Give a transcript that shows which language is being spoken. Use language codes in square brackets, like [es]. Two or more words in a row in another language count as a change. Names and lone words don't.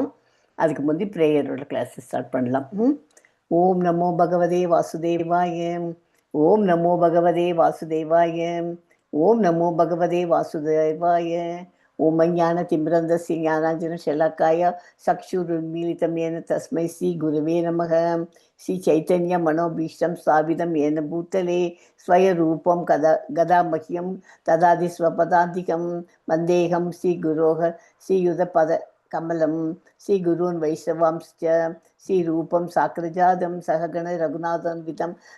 [ta] அதுக்கு முந்தி ப்ரேயரோட [en] class start [ta] பண்ணலாம். [sa] ॐ नमो भगवते वासुदेवाय। ॐ नमो भगवते वासुदेवाय. ॐ नमो भगवते वासुदेवाय। ॐ ज्ञान तिमिरान्धस्य ज्ञानाञ्जन शलाकया चक्षुरुन्मीलितं येन तस्मै श्री गुरवे नमः. श्री चैतन्य मनोभीष्टं स्थापितं येन भूतले स्वयरूपं गदा मह्यं तदादि स्वपदान्तिकं वन्देऽहं श्रीगुरोः श्रीयुतपदकमलं श्रीगुरून् वैष्णवांश्च श्रीरूपं साग्रजातं सहगण रघुनाथान्वितं